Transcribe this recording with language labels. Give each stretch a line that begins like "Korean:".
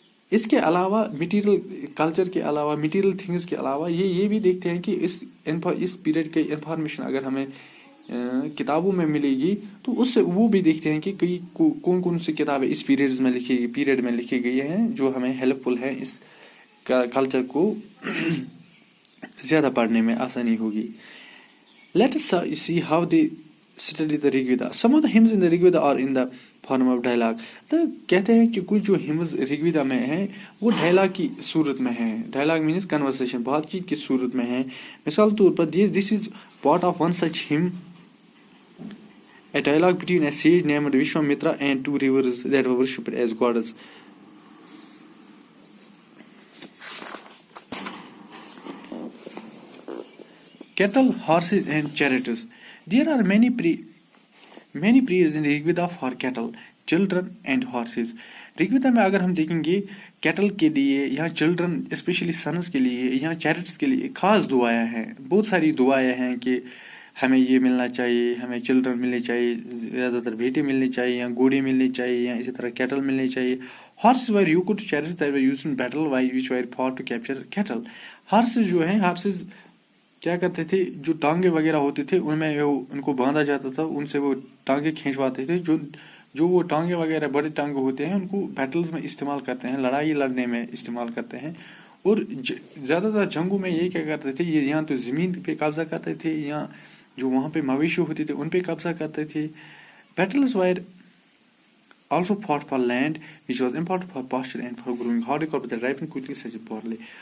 Urdu: اس کے علاوہ material culture کے علاوہ مٹیریل تھنگس کے علاوہ یہ بھی دیکھتے ہیں کہ اس پیریڈ کی انفارمیشن اگر ہمیں کتابوں میں ملے گی تو اس سے وہ بھی دیکھتے ہیں کہ کون کون سی کتابیں اس پیریڈ میں لکھی گئی ہیں جو ہمیں ہیلپ فل ہیں اس کلچر کو زیادہ پڑھنے میں آسانی ہوگی.
English: Let us see how they study the Rig Veda. Some of the hymns in the Rig Veda are in the form of dialogue.
Urdu: تو کہتے ہیں کہ کچھ جو ہمز رگ ویدا میں ہیں وہ ڈائلاگ کی صورت میں ہیں. ڈائلاگ مینس کنورسیشن، بات چیت کی صورت میں ہیں. مثال طور پر
English: this is part of one such hymn, a dialogue between a sage named Vishwamitra and two rivers that were worshipped as gods. Cattle, horses and chariots. There are many prayers in Rig Veda for cattle, children and horses.
Urdu: Rig Veda میں اگر ہم دیکھیں گے Cattell کے لیے یا children especially since کے لیے یا چیریٹس کے لیے خاص دعائیں ہیں. بہت ساری دعائیں ہیں کہ ہمیں یہ ملنا چاہیے، ہمیں چلڈرن ملنے چاہیے، زیادہ تر بیٹے ملنے چاہیے یا گھوڑے ملنے چاہیے یا اسی طرح کیٹل ملنے چاہیے.
English: Horses were equal to chariots that were used in battle which were fought to capture cattle.
Urdu: Horses جو ہیں کیا کرتے تھے، جو ٹانگے وغیرہ ہوتے تھے ان میں ان کو باندھا جاتا تھا، ان سے وہ ٹانگے کھینچواتے تھے. جو وہ ٹانگے وغیرہ بڑے ٹانگے ہوتے ہیں ان کو بیٹلز میں استعمال کرتے ہیں، لڑائی لڑنے میں استعمال کرتے ہیں. اور زیادہ تر جنگوں میں یہ کیا کرتے تھے، یہ یہاں تو زمین پہ قبضہ کرتے تھے یا جو وہاں پہ مویشی ہوتے تھے ان پہ قبضہ کرتے تھے.
English: Battles were also fought for land which was important for pasture and for growing horticulture that ripened quickly such as barley.